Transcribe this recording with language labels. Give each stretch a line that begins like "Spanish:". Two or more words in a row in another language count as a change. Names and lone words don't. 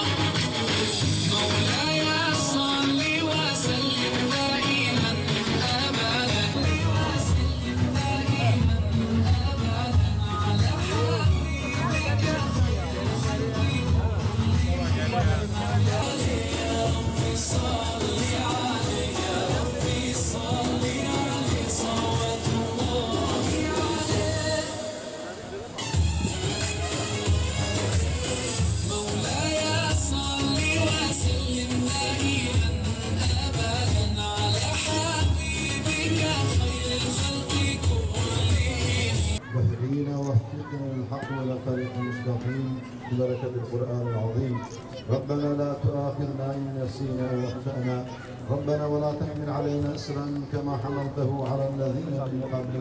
Arabic: مولاي صلّ وسلّم دائمًا أبدًا على حبيبك يا ربّ صلّ عليه، يا ربّ صلّ عليه، صلوات الله عليه. مولاي صلّ وسلّم دائمًا أبدًا على حبيبك خير الخلق كلّهم. واهدينا واهدنا للحق ولا طريق مستقيم ببركة القرآن العظيم. ربنا لا تؤاخذنا إن نسينا أو أخطأنا. ربنا ولا تحمل علينا إصرا كما حملته على الذين من قبلنا.